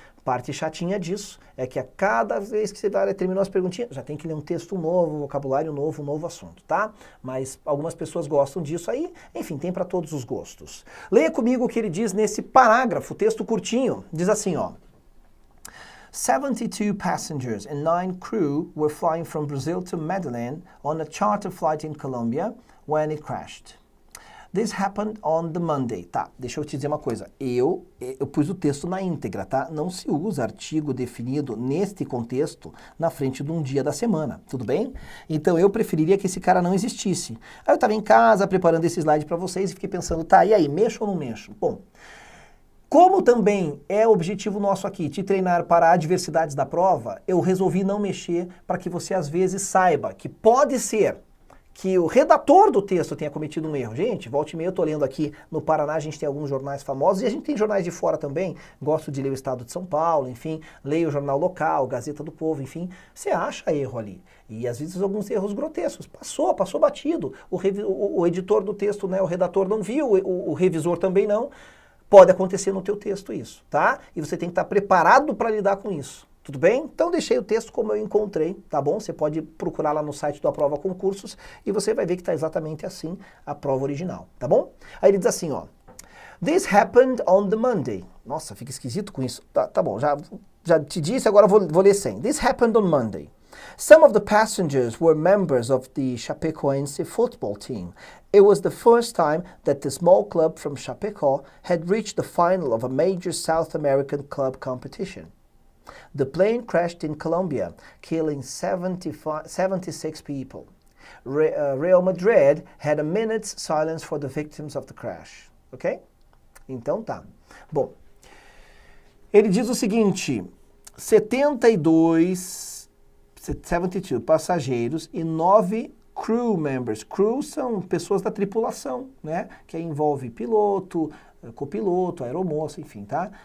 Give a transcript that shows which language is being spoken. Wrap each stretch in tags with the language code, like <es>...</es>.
<pt>Parte chatinha disso é que a cada vez que você terminou as perguntinhas, já tem que ler um texto novo, vocabulário novo, um novo assunto, tá? Mas algumas pessoas gostam disso aí, enfim, tem para todos os gostos. Leia comigo o que ele diz nesse parágrafo, texto curtinho, diz assim, ó.</pt> <en>72 passengers and 9 crew were flying from Brazil to Medellin on a charter flight in Colombia when it crashed. This happened on the Monday.</en> <pt>Tá, deixa eu te dizer uma coisa. Eu pus o texto na íntegra, tá? Não se usa artigo definido neste contexto na frente de um dia da semana, tudo bem? Então eu preferiria que esse cara não existisse. Aí eu estava em casa preparando esse slide para vocês e fiquei pensando, tá, e aí, mexo ou não mexo? Bom, como também é objetivo nosso aqui, te treinar para adversidades da prova, eu resolvi não mexer para que você às vezes saiba que pode ser que o redator do texto tenha cometido um erro. Gente, volta e meia eu tô lendo aqui no Paraná, a gente tem alguns jornais famosos e a gente tem jornais de fora também. Gosto de ler o Estado de São Paulo, enfim, leio o Jornal Local, Gazeta do Povo, enfim. Você acha erro ali. E às vezes alguns erros grotescos. Passou batido. O editor do texto, né, o redator não viu, o revisor também não. Pode acontecer no teu texto isso, tá? E você tem que estar preparado para lidar com isso. Tudo bem? Então deixei o texto como eu encontrei, tá bom? Você pode procurar lá no site do Aprova Concursos e você vai ver que está exatamente assim a prova original, tá bom? Aí ele diz assim, ó.</pt> <en>This happened on the Monday.</en> <pt>Nossa, fica esquisito com isso. Tá bom, já te disse, agora vou ler sem.</pt> <en>This happened on Monday. Some of the passengers were members of the Chapecoense football team. It was the first time that the small club from Chapecó had reached the final of a major South American club competition. The plane crashed in Colombia, killing 76 people. Real Madrid had a minute's silence for the victims of the crash.</en> <pt>Ok? Então tá. Bom, ele diz o seguinte, 72 passageiros e 9 crew members. Crew são pessoas da tripulação, né? Que envolve piloto, copiloto, aeromoça, enfim, tá?</pt>